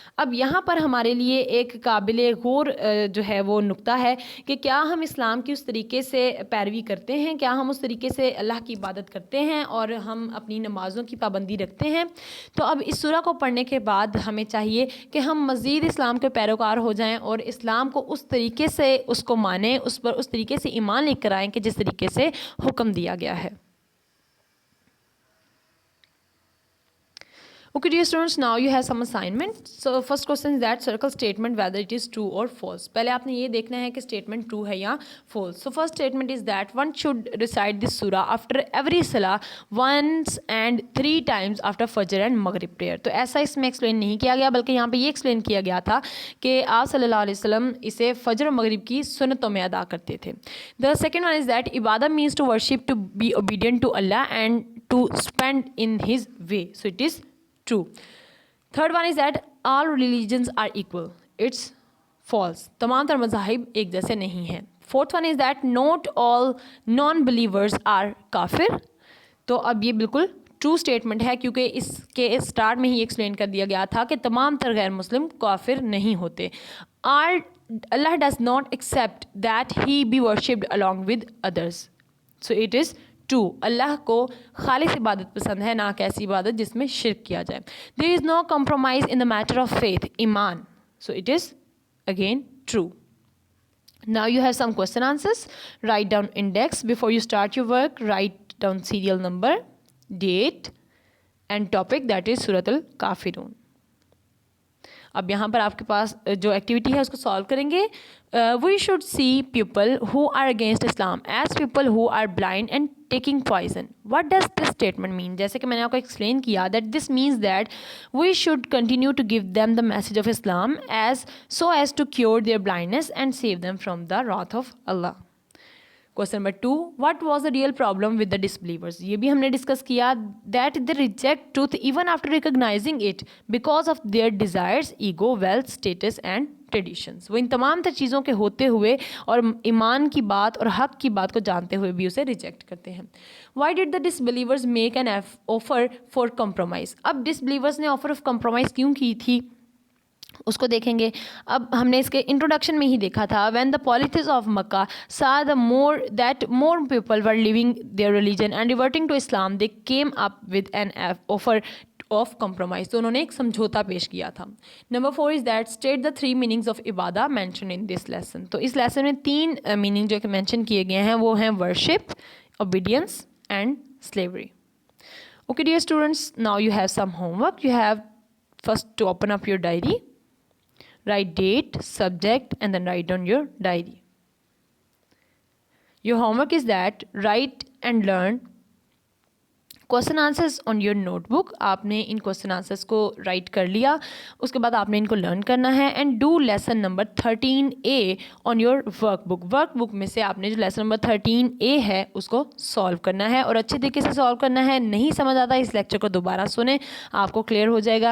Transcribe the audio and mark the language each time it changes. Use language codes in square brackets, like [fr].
[ur] اب یہاں پر ہمارے لیے ایک قابل غور جو ہے وہ نقطہ ہے کہ کیا ہم اسلام کی اس طریقے سے پیروی کرتے ہیں، کیا ہم اس طریقے سے اللہ کی عبادت کرتے ہیں اور ہم اپنی نمازوں کی پابندی رکھتے ہیں. تو اب اس سورہ کو پڑھنے کے بعد ہمیں چاہیے کہ ہم مزید اسلام کے پیروکار ہو جائیں اور اسلام کو اس طریقے سے اس کو مانیں، اس پر اس طریقے سے ایمان لے کر آئیں کہ جس طریقے سے حکم دیا گیا ہے. [en] Okay dear students, now you have some assignment. So first question is that circle statement whether it is true or false. [ur] پہلے آپ نے یہ دیکھنا ہے کہ statement true ہے یا false. [en] So first statement is that one should recite this surah after every salah once and 3 times after Fajr and Maghrib prayer. [ur] تو ایسا اس میں explain نہیں کیا گیا، بلکہ یہاں پہ یہ explain کیا گیا تھا کہ آپ صلی اللہ علیہ وسلم اسے فجر و مغرب کی سنتوں میں ادا کرتے تھے. [en] The second one is that ibadah means to worship, to be obedient to Allah and to spend in His way. So it is true. Third one is that all religions are equal. It's false. [ur] تمام تر مذاہب ایک جیسے نہیں ہیں. [en] Fourth one is that not all non-believers are kafir. [ur] تو اب یہ بالکل ٹرو اسٹیٹمنٹ ہے کیونکہ اس کے اسٹارٹ میں ہی ایکسپلین کر دیا گیا تھا کہ تمام تر غیر مسلم کافر نہیں ہوتے. [en] Allah does not accept that he be worshipped along with others. So it is true. [ur] اللہ کو خالص عبادت پسند ہے، نہ کہ ایسی عبادت جس میں شرک کیا جائے. [en] There is no compromise in the matter of faith, ایمان. So it is again true. Now you have some question answers. Write down index before you start your work. Write down serial number, date and topic, that is Surat al-Kafirun. [ur] اب یہاں پر آپ کے پاس جو activity ہے اس کو solve کریں گے. [en] We should see people who are against Islam as people who are blind and taking poison. What does this statement mean? [ur] جیسے کہ میں نے آپ کو ایکسپلین کیا [en] That this means that we should continue to give them the message of Islam as to cure their blindness and save them from the wrath of Allah. Question number 2, what was the real problem with the disbelievers? [ur] یہ بھی ہم نے discuss کیا [en] that they reject truth even after recognizing it because of their desires, ego, wealth, status and traditions. [ur] وہ ان تمام تر چیزوں کے ہوتے ہوئے اور ایمان کی بات اور حق کی بات کو جانتے ہوئے بھی اسے ریجیکٹ کرتے ہیں. [en] Why did the disbelievers make an offer for compromise? [ur] اب ڈسبلیورس نے آفر آف کمپرومائز کیوں کی تھی اس کو دیکھیں گے. اب ہم نے اس کے انٹروڈکشن میں ہی دیکھا تھا. [en] when the polytheists of Makkah saw that more people were leaving their religion and reverting to Islam, they came up with an offer of compromise. [ur] تو انہوں نے ایک سمجھوتا پیش کیا تھا. [en] Number 4 is that state the 3 meanings of عبادہ mentioned in this lesson. [ur] تو اس lesson میں 3 meaning جو کہ مینشن کیے گئے ہیں وہ ہیں [en] worship, obedience and slavery. Okay dear students, now you have some homework. You have first to open up your diary, write date, subject, and then write down your diary. Your homework is that write and learn question answers on your notebook. [ur] آپ نے in question answers کو right کر لیا, اس کے بعد آپ نے ان کو لرن کرنا ہے. [en] And do lesson number 13A on your workbook. [ur] Work بک میں سے آپ نے جو لیسن نمبر 13A ہے اس کو سالو کرنا ہے, اور اچھے طریقے سے سالو کرنا ہے. نہیں سمجھ آتا اس لیکچر کو دوبارہ سنیں, آپ کو کلیئر ہو جائے گا.